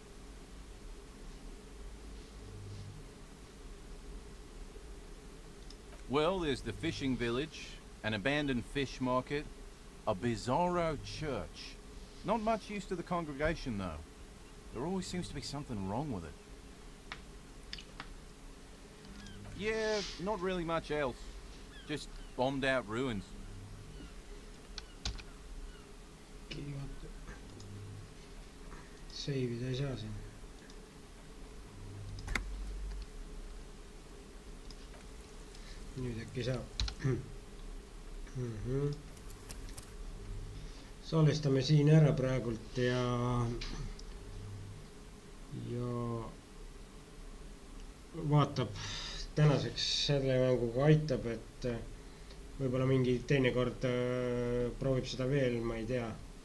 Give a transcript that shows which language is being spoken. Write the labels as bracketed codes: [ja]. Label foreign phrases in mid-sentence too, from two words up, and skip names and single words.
[en] Well, there's the fishing village, an abandoned fish market, a bizarro church. Not much use to the congregation, though. There always seems to be something wrong with it. Yeah, not really much else. Just bombed out ruins. [et] Seivida ei saa siin. Nüüd äkki saab. Salvestame siin ära praegult ja vaatab tänaseks selle mänguga aitab, et võib-olla mingi teinekord proovib seda veel, ma ei tea.